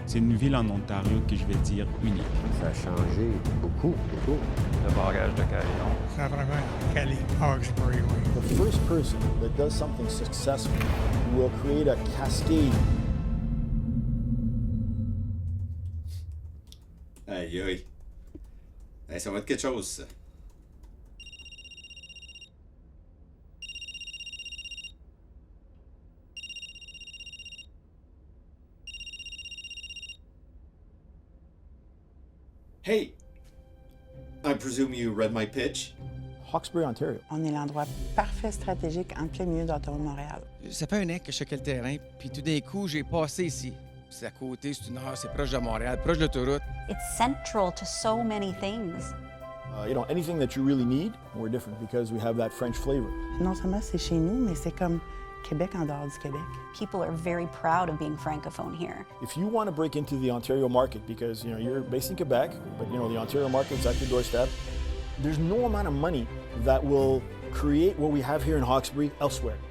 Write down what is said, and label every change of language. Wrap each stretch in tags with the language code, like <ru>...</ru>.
<fr>C'est une ville en Ontario que je vais dire unique. Ça a changé beaucoup. Le barrage de Carillon. Ça a vraiment calé Hawkesbury, oui.</fr> <en>The first person that does something successful will create a cascade. Aïe, aïe.</en> <fr>Hey, ça va être quelque chose, ça. Hey!</fr> <en>I presume you read my pitch? Hawkesbury, Ontario.</en> <fr>On est l'endroit parfait stratégique en plein milieu d'Ottawa-Montréal. Ça fait un an que je checkais le terrain, puis tout d'un coup, j'ai passé ici. C'est à côté, c'est une heure, c'est proche de Montréal, proche de l'autoroute.</fr> <en>It's central to so many things. Anything that you really need, we're different because we have that French flavor.</en> <fr>Non seulement c'est chez nous, mais c'est comme Québec en dehors du Québec.</fr> <en>People are very proud of being francophone here. If you want to break into the Ontario market because you're based in Quebec, but the Ontario market's at your doorstep, there's no amount of money that will create what we have here in Hawkesbury elsewhere.</en>